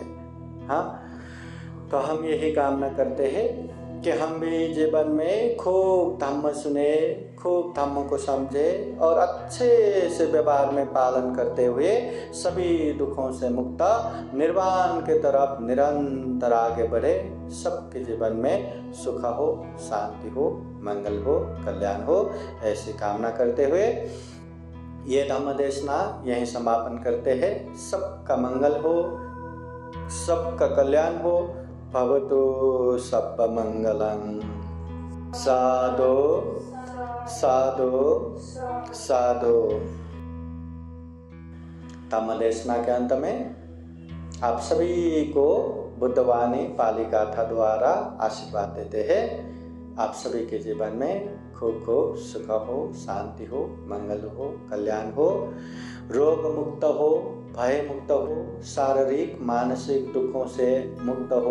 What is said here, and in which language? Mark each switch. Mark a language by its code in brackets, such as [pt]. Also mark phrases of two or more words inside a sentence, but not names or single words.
[hi] हाँ, तो हम यही कामना करते हैं कि हम भी जीवन में खूब धम्म सुने, खूब धम्म को समझे और अच्छे से व्यवहार में पालन करते हुए सभी दुखों से मुक्त निर्वाण के तरफ निरंतर आगे बढ़े। सबके जीवन में सुख हो, शांति हो, मंगल हो, कल्याण हो, ऐसी कामना करते हुए ये धम्म देशना यहीं समापन करते हैं। सबका मंगल हो, सबका कल्याण हो। [pi] भवतु सब्ब मंगलं। साधु साधु साधु। [hi] धम्म देशना के अंत में आप सभी को बुद्धवाणी पाली गाथा द्वारा आशीर्वाद देते हैं। आप सभी के जीवन में खूब खूब सुख हो, शांति हो, मंगल हो, कल्याण हो, रोग मुक्त हो, भय मुक्त हो, शारीरिक मानसिक दुखों से मुक्त हो।